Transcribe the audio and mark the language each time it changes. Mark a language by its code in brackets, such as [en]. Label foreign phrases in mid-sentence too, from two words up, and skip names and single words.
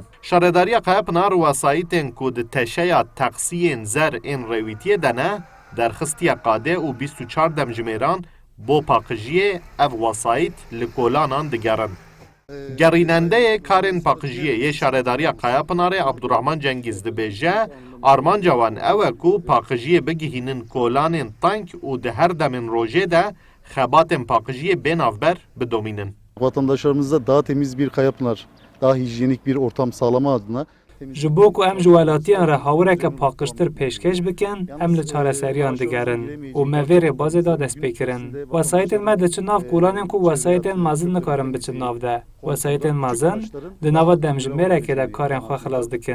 [ku] Şaredariya Qayapınar wesayîtên ku di teşeya teqsiyên zer ên rêwîtiyê de ne, derxistiye qadê û 24 demjimêran bo paqijiyê ev wesayît li kolanan digerin. Gerînendeyê karên paqijiyê yê Şaredariya Qayapınarê Abdurrahman Cengiz dibêje, armanca wan ew e ku paqijiyê bigihînin kolanên tank û di her demên rojê de xebatên paqijiyê bênavber bidomînin. [tr] Vatandaşlarımıza daha temiz bir Kayapınar, daha hijyenik bir ortam sağlama adına [ku] ji bo ku em ji welatiyan re hawireke paqiştir pêşkêş bikin, em li çareseriyan digerin û me vê rêbazê da dest pê kirin. Wesayîtên me diçin nav kolanên ku wesayîtên mezin nikarin biçin nav de. Wesayîtên mezin di nava demjimêrekê de karên xwe xilas dikin.